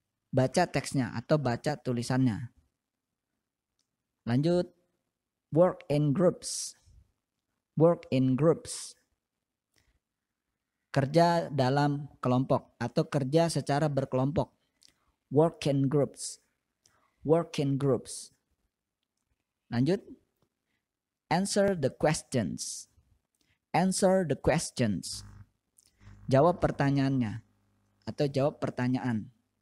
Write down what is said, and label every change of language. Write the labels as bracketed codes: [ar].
[id] Baca teksnya atau baca tulisannya. Lanjut, work in groups. [en] Work in groups. [id] Kerja dalam kelompok atau kerja secara berkelompok. [en] Work in groups. Work in groups. Lanjut, answer the questions. Answer the questions. [id] Jawab pertanyaannya atau jawab pertanyaan.